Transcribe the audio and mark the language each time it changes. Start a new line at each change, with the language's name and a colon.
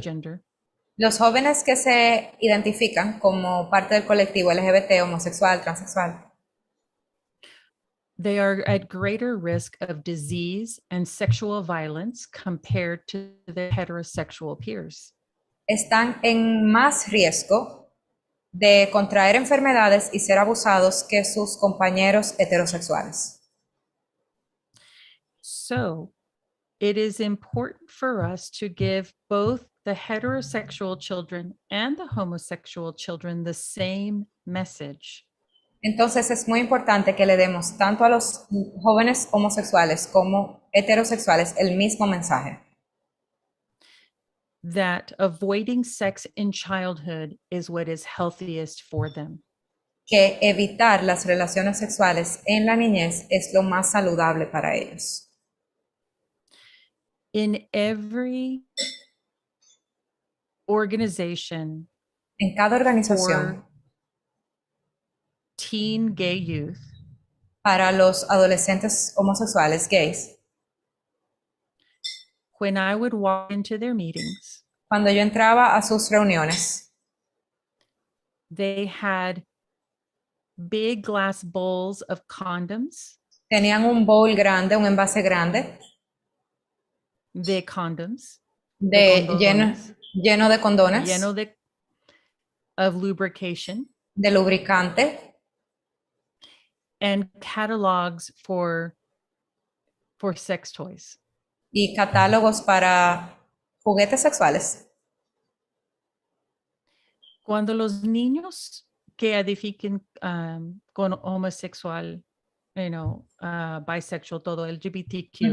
English: transgender
Spanish: los jóvenes que se identifican como parte del colectivo LGBT, homosexual, transexual,
English: they are at greater risk of disease and sexual violence compared to their heterosexual peers.
Spanish: están en más riesgo de contraer enfermedades y ser abusados que sus compañeros heterosexuales.
English: So it is important for us to give both the heterosexual children and the homosexual children the same message.
Spanish: Entonces es muy importante que le demos tanto a los jóvenes homosexuales como heterosexuales el mismo mensaje,
English: That avoiding sex in childhood is what is healthiest for them.
Spanish: que evitar las relaciones sexuales en la niñez es lo más saludable para ellos.
English: In every organization
Spanish: En cada organización,
English: for teen gay youth,
Spanish: para los adolescentes homosexuales gays,
English: when I would walk into their meetings,
Spanish: cuando yo entraba a sus reuniones,
English: they had big glass bowls of condoms,
Spanish: tenían un bowl grande, un envase grande de condoms, de de condones, lleno de condones, lleno de
English: of lubrication,
Spanish: de lubricante
English: and catalogs for sex toys.
Spanish: y catálogos para juguetes sexuales. Cuando los niños que edifiquen con homosexual, bisexual, todo LGBTQ,